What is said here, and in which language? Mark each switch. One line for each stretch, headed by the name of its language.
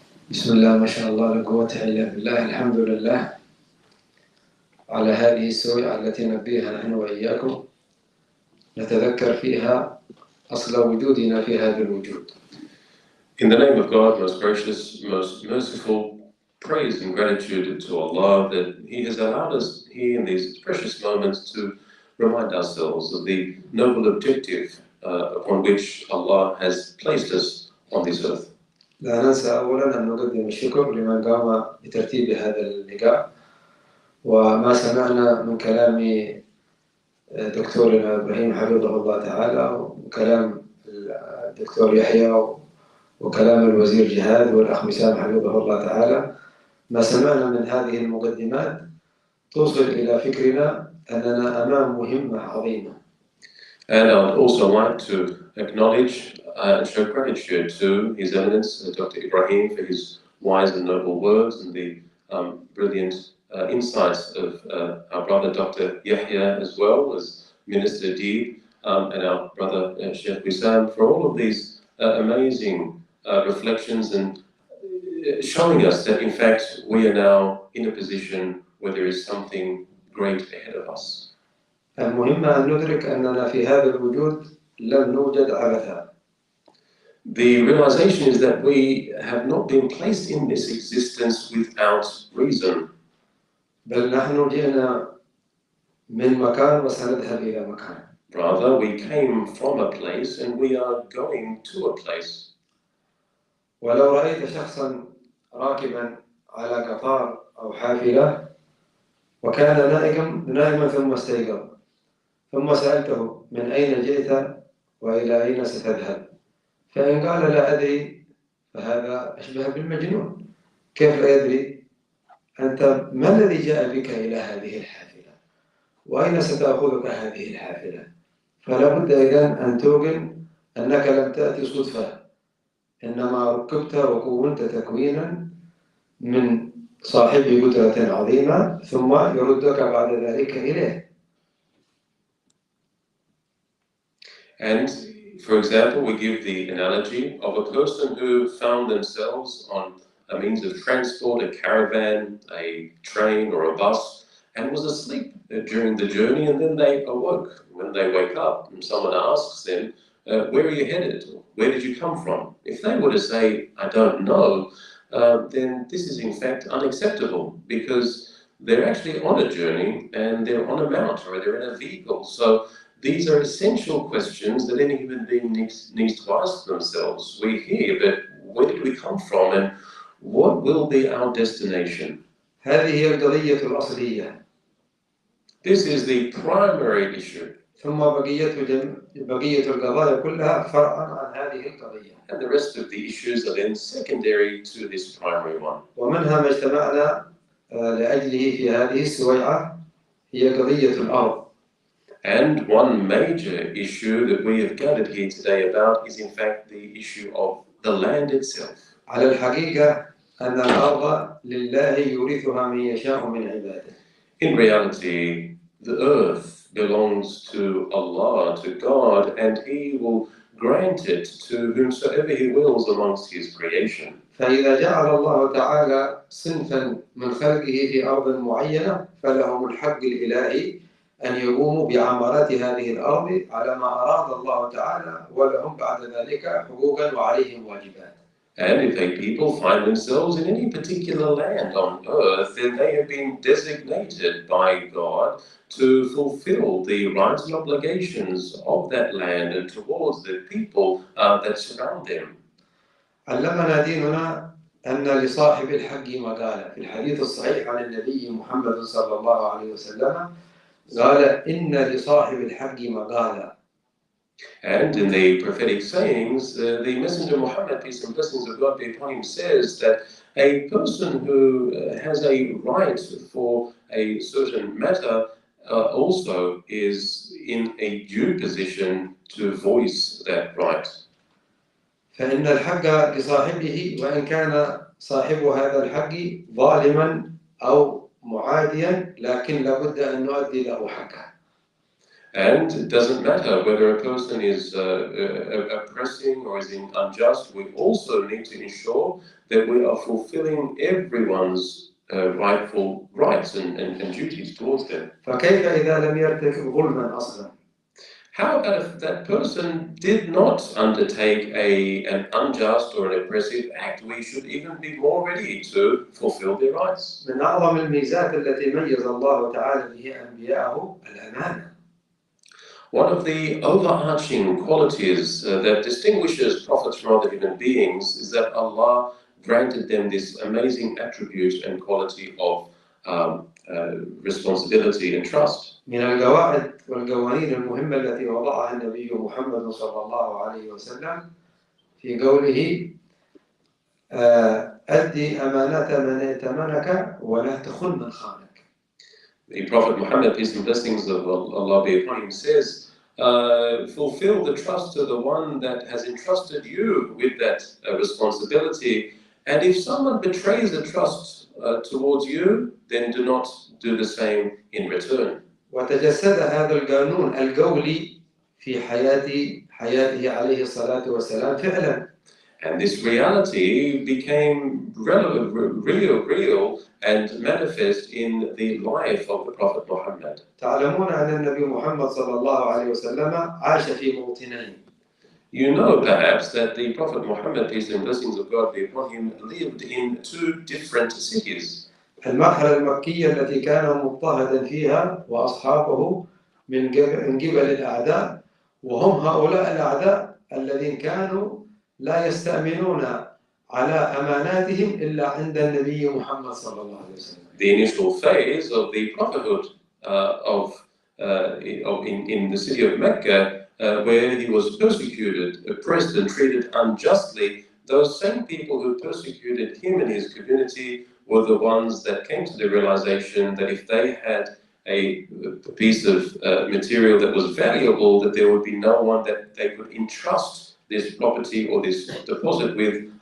Arabic: بسم الله ما شاء الله لا قوة إلا بالله. الحمد لله على هذه السويعة التي نبيها نحن وإياكم نتذكر فيها أصل وجودنا في هذا الوجود.
English: In the name of God, most gracious, most merciful, praise and gratitude to Allah that He has allowed us here in these precious moments to remind ourselves of the noble objective upon which Allah has placed us on this earth.
Arabic: لا ننسى أولا أن نقدم الشكر لمن قام بترتيب هذا اللقاء، وما سمعنا من كلام دكتورنا إبراهيم حفظه الله تعالى وكلام الدكتور يحيى وكلام الوزير جهاد والأخ وسام حفظه الله تعالى، ما سمعنا من هذه المقدمات توصل إلى فكرنا أننا أمام مهمة عظيمة.
English: And I would also like to acknowledge and show gratitude to His Eminence, Dr. Ibrahim, for his wise and noble words and the brilliant insights of our brother Dr. Yahya, as well as Minister Deeb, and our brother Sheikh Wissam, for all of these amazing reflections and showing us that in fact we are now in a position where there is something great ahead of us.
Arabic: المهم أن ندرك أننا في هذا الوجود لم نوجد عبثا.
English: The realization is that we have not been placed in this existence without reason.
Arabic: بل نحن جئنا من مكان وسنذهب إلى مكان.
English: Rather, we came from a place and we are going to a place.
Arabic: ولو رأيت شخصا راكبا على قطار أو حافلة وكان نائما ثم استيقظ ثم سألته من أين جئت وإلى أين ستذهب، فإن قال لا أدري فهذا أشبه بالمجنون. كيف لا يدري؟ أنت ما الذي جاء بك إلى هذه الحافلة؟ وأين ستأخذك هذه الحافلة؟ فلا بد إذن أن توقن أنك لم تأتي صدفة، إنما ركبت وكونت تكوينا من صاحب قدرة عظيمة ثم يردك بعد ذلك إليه.
English: And for example, we give the analogy of a person who found themselves on a means of transport, a caravan, a train or a bus, and was asleep during the journey, and then they awoke. When they wake up and someone asks them, where are you headed? Where did you come from? If they were to say, I don't know, then this is in fact unacceptable, because they're actually on a journey and they're on a mount or they're in a vehicle. So these are essential questions that any human being needs to ask themselves. We're here, but where did we come from and what will be our destination?
Arabic: هذه هي القضية الأصلية.
English: This is the primary issue.
Arabic: ثم بقية القضايا كلها فرعا عن هذه القضية.
English: And the rest of the issues are then secondary to this primary one.
Arabic: ومنها ما اجتمعنا لأجله في هذه السويعة هي قضية الأرض.
English: And one major issue that we have gathered here today about is in fact the issue of the land itself.
Arabic: على الحقيقة أن الأرض لله يورثها من يشاء من عباده.
English: In reality, the earth belongs to Allah, to God, and He will grant it to whomsoever He wills amongst His creation.
Arabic: فإذا جعل الله تعالى صنفا من خلقه في أرض معينة فلهم الحق الإلهي أن يقوموا بعمارات هذه الأرض على ما أراد الله تعالى ولهم بعد ذلك حقوقا وعليهم واجبات.
English: And if a people find themselves in any particular land on earth, then they have been designated by God to fulfill the rights and obligations of that land and towards the people that surround them.
Arabic: علمنا ديننا أن لصاحب الحق مقالة. في الحديث الصحيح عن النبي محمد صلى الله عليه وسلم قال إن لصاحب الحق مقالة.
English: And in the prophetic sayings, the Messenger Muhammad, peace and blessings of God be upon him, says that a person who has a right for a certain matter also is in a due position to voice that right.
Arabic: فإن الحق لصاحبه وإن كان صاحب هذا الحق ظالما أو معاديا لكن لابد أن نؤدي له حقه.
English: And it doesn't matter whether a person is oppressing or is unjust, we also need to ensure that we are fulfilling everyone's rightful rights and duties towards them.
Arabic: فكيف إذا لم يرتكب ظلما أصلا؟
English: How about if that person did not undertake an unjust or an oppressive act? We should even be more ready to fulfill their rights.
Arabic: من أعظم الميزات التي ميز الله تعالى بها أنبياءه الأمانة.
English: One of the overarching qualities that distinguishes prophets from other human beings is that Allah granted them this amazing attribute and quality of responsibility and trust.
Arabic: من القواعد والقوانين المهمة التي وضعها النبي محمد صلى الله عليه وسلم في قوله أدي أمانة من ائتمنك ولا تخن من خانك.
English: The Prophet Muhammad, peace and blessings of Allah be upon him, says, fulfill the trust to the one that has entrusted you with that responsibility. And if someone betrays the trust towards you, then do not do the same in return.
Arabic: وتجسد هذا القانون القولي في حياته عليه الصلاة والسلام فعلا.
English: And this reality became real and manifest in the life of the Prophet Muhammad.
Arabic: تعلمون أن النبي محمد صلى الله عليه وسلم عاش في موطنين.
English: You know perhaps that the Prophet Muhammad, peace and blessings of God be upon him, lived in two different cities.
Arabic: المرحلة المكية التي كان مضطهدا فيها وأصحابه من قبل الأعداء، وهم هؤلاء الأعداء الذين كانوا لا يستأمنون على أماناتهم إلا عند النبي محمد صلى الله عليه وسلم.
English: The initial phase of the prophethood in the city of Mecca, where he was persecuted, oppressed, and treated unjustly, those same people who persecuted him and his community were the ones that came to the realization that if they had a piece of material that was valuable, that there would be no one that they could entrust this property or this deposit with